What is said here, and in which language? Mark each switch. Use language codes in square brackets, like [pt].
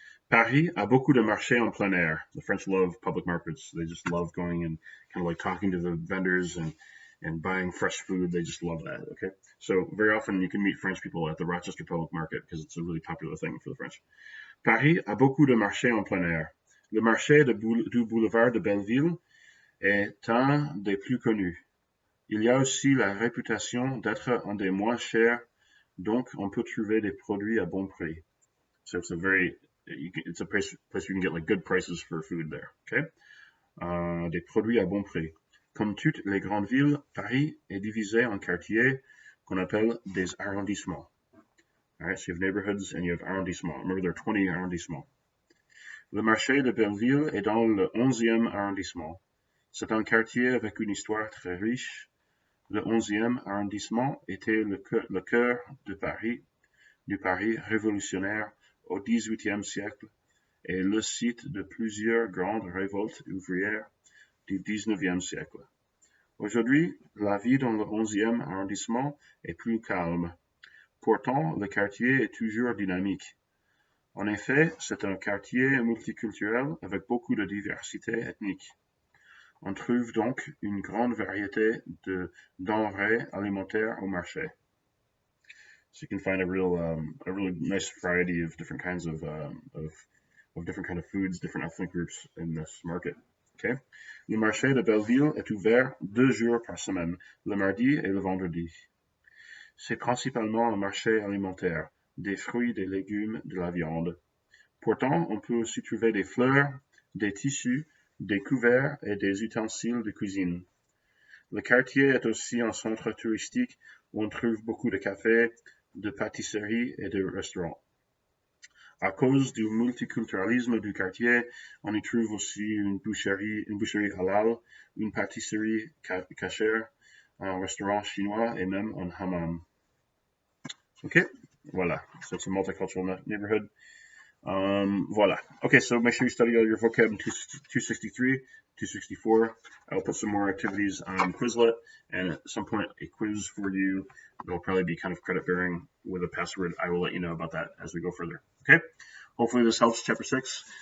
[fr] Paris a beaucoup de marchés en plein air. [en] The French love public markets. They just love going and kind of like talking to the vendors and buying fresh food. They just love that, okay? So very often you can meet French people at the Rochester Public Market because it's a really popular thing for the French. [fr] Paris a beaucoup de marchés en plein air. Le marché du boulevard de Belleville est un des plus connus. Il y a aussi la réputation d'être un des moins chers, donc on peut trouver des produits à bon prix. [en] So it's a place where you can get like good prices for food there. [fr] Okay, des produits à bon prix. Comme toutes les grandes villes, Paris est divisé en quartiers qu'on appelle des arrondissements. [en] All right, so you have neighborhoods and you have arrondissements. Remember, there are 20 arrondissements. [fr] Le marché de Belleville est dans le 11e arrondissement. C'est un quartier avec une histoire très riche. Le 11e arrondissement était le cœur du Paris révolutionnaire au XVIIIe siècle et le site de plusieurs grandes révoltes ouvrières du XIXe siècle. Aujourd'hui, la vie dans le 11e arrondissement est plus calme. Pourtant, le quartier est toujours dynamique. En effet, c'est un quartier multiculturel avec beaucoup de diversité ethnique. On trouve donc une grande variété de denrées alimentaires au marché. [en] So you can find a really nice variety of different kinds of different kind of foods, different ethnic groups in this market. Okay. [fr] Le marché de Belleville est ouvert 2 jours par semaine, le mardi et le vendredi. C'est principalement un marché alimentaire, des fruits, des légumes, de la viande. Pourtant, on peut aussi trouver des fleurs, des tissus, des couverts et des ustensiles de cuisine. Le quartier est aussi un centre touristique où on trouve beaucoup de cafés, de pâtisseries et de restaurants. À cause du multiculturalisme du quartier, on y trouve aussi une boucherie halal, une pâtisserie cachère, un restaurant chinois et même un hammam. Okay, voilà. [en] So it's a multicultural neighborhood. Voila. Okay, so make sure you study all your vocab in 263, 264. I'll put some more activities on Quizlet, and at some point a quiz for you. It'll probably be kind of credit bearing with a password. I will let you know about that as we go further. Okay? Hopefully this helps. Chapter 6.